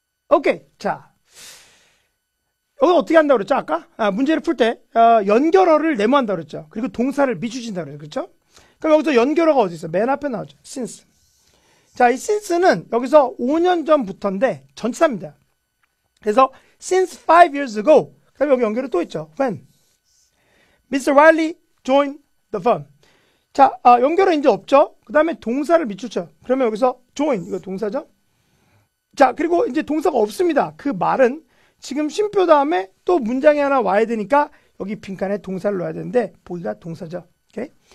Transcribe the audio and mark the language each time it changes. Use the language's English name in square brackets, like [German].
[Korean] 오케이. 자, 여기 어떻게 한다고 그랬죠? 아까? 문제를 풀 때 연결어를 네모한다고 그랬죠. 그리고 동사를 미주신다고 그랬죠. 그렇죠? 그럼 여기서 연결어가 어디 있어? 맨 앞에 나오죠. since. 자, 이 since는 여기서 5년 전부터인데 전치사입니다. 그래서 [English] since 5 years ago. [Korean] 그다음에 여기 연결이 또 있죠. [English] when Mr. Wiley joined the firm. [Korean] 자, 연결은 이제 없죠. 그 다음에 동사를 밑줄쳐. 그러면 여기서 join, 이거 동사죠. 자, 그리고 이제 동사가 없습니다. 그 말은 지금 쉼표 다음에 또 문장이 하나 와야 되니까 여기 빈칸에 동사를 넣어야 되는데 보기가 동사죠. 오케이?